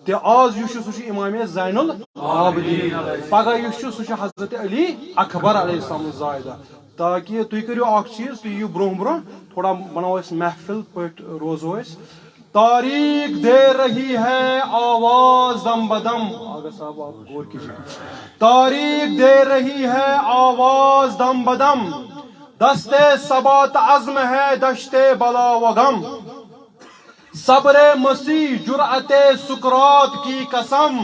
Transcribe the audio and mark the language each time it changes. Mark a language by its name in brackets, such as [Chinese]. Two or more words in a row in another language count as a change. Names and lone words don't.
[Kashmiri] تہ آز یُس چھُ سُہ چھُ امام زین العابدین پگہ یُس چھُ سُہ چھُ حضرت علی اکبر علیہ السلام زائدہ تاکہ تُہۍ کٔرِو اکھ چیٖز تُہۍ یِیِو برونٛہہ برونٛہہ تھوڑا بناوو أسۍ محفل پٲٹھۍ روزو أسۍ [Urdu] تاریخ دے رہی ہے آواز دم بدم آگا صاحب آپ غور کیجیے تاریخ دے رہی ہے آواز دم بدم دستے ثبات عزم ہے دشتے بلا و غم صبر مسیح جرأت سکرات کی قسم